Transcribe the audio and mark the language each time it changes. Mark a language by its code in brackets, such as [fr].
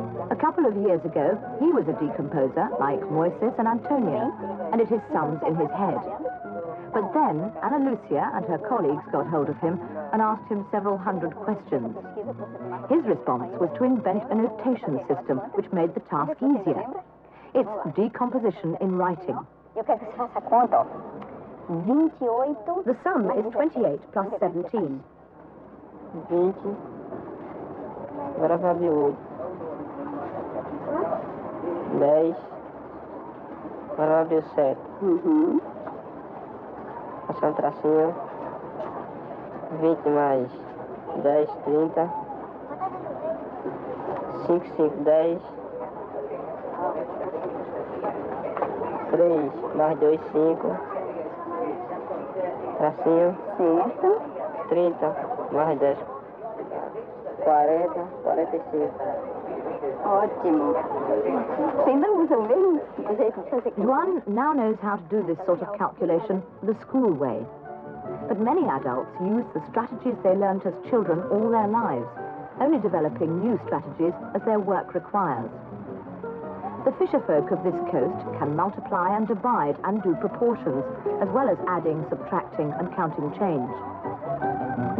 [en] A couple of years ago, he was a decomposer, like Moises and Antonia, and it is sums in his head. But then, Ana Lucia and her colleagues got hold of him and asked him several hundred questions. His response was to invent a notation system which made the task easier. It's decomposition in writing. [pt] Eu quero que você faça a conta, ó. 28. [en] The sum is 28 plus 17. [pt] 20. Agora vai abrir 8. 10. Agora vai abrir o 7. Passar um tracinho. 20 mais 10, 30. 5, 5, 10. 3 mais 2, 5. Tracinho. Certo. 30 mais 10. 40, 45. Ótimo. Você ainda usa o mesmo jeito de fazer? [en] Juan now knows how to do this sort of calculation the school way. But many adults use the strategies they learnt as children all their lives, only developing new strategies as their work requires. The fisherfolk of this coast can multiply and divide and do proportions, as well as adding, subtracting, and counting change.